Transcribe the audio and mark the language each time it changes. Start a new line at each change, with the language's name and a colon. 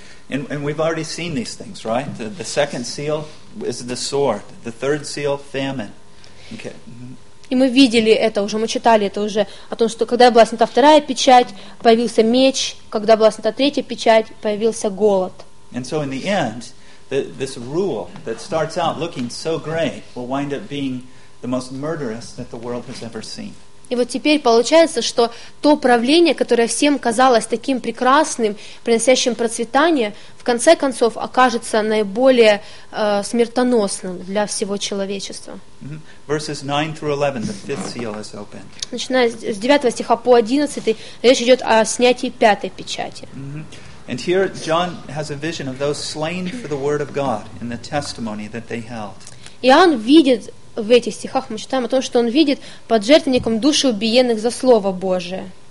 English: And we've already seen these things, right? The second seal is the sword. The third seal, famine. Okay. Mm-hmm.
Russian: И мы видели это уже, мы читали это уже, о том, что когда была снята вторая печать, появился меч, когда была снята третья печать, появился голод.
English: And so in the end, this rule that starts out looking so great will wind up being the most murderous that the world has ever seen.
Russian: И вот теперь получается, что то правление, которое всем казалось таким прекрасным, приносящим процветание, в конце концов окажется наиболее смертоносным для всего человечества.
English: Verses 9 through 11, the fifth seal is opened.
Russian: Начиная с 9 стиха по 11, речь идет о снятии пятой печати.
English: And here John has a vision of those slain for the word of God and the testimony that they held.
Russian: Иоанн видит в этих стихах, мы читаем о том, что он видит под жертвенником души убиенных за Слово Божие.